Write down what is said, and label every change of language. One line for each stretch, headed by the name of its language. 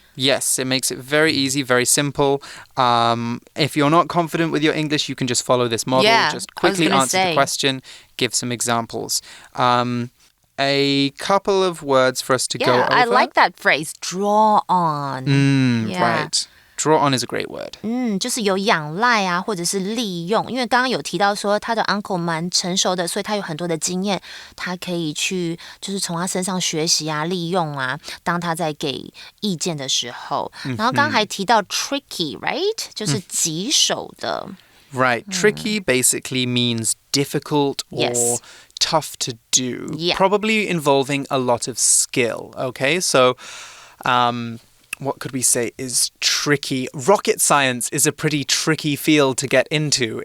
English: Yes, it makes it very easy, very simple. If you're not confident with your English, you can just follow this model. Just quickly answer the question, give some examples. A couple of words for us to go over. I like that phrase, draw on. Right. Draw on is a great word.
Chinese: 就是有仰赖啊，或者是利用。因为刚刚有提到说他的 uncle 蛮成熟的，所以他有很多的经验，他可以去就是从他身上学习啊，利用啊。当他在给意见的时候，然后刚刚还提到 tricky, right? 就是棘手的。
English: Right. Tricky basically means difficult or tough to do. Yeah. Probably involving a lot of skill. Okay, so what could we say is tricky? Rocket science is a pretty tricky field to get into.